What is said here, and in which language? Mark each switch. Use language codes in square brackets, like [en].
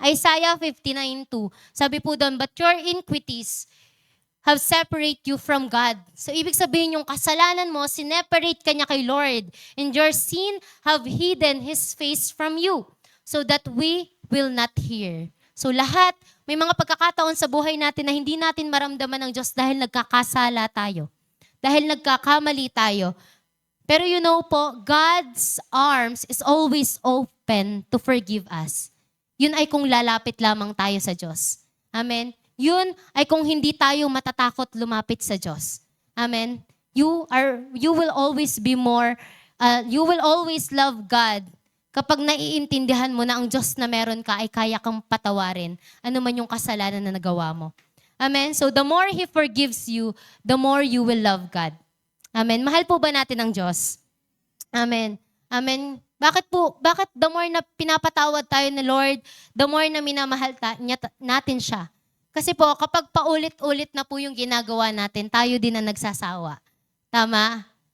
[en] Isaiah 59:2, [tl] sabi po doon, [en] but your iniquities have separate you from God. [tl] So ibig sabihin yung kasalanan mo, sineparate ka niya kay Lord. [en] And your sin have hidden His face from you, so that we will not hear. [tl] So lahat, may mga pagkakataon sa buhay natin na hindi natin maramdaman ng Diyos dahil nagkakasala tayo. Dahil nagkakamali tayo. Pero you know po, [en] God's arms is always open to forgive us. [tl] Yun ay kung lalapit lamang tayo sa Diyos. Amen? Yun ay kung hindi tayo matatakot lumapit sa Diyos. Amen? [en] You will always be more, you will always love God [tl] kapag naiintindihan mo na ang Diyos na meron ka ay kaya kang patawarin ano man yung kasalanan na nagawa mo. Amen? [en] So the more He forgives you, the more you will love God. Amen? [tl] Mahal po ba natin ang Diyos? Amen? Amen? Bakit the more na pinapatawad tayo ni Lord, the more na minamahal natin siya? Kasi po, kapag paulit-ulit na po yung ginagawa natin, tayo din na nagsasawa. Tama?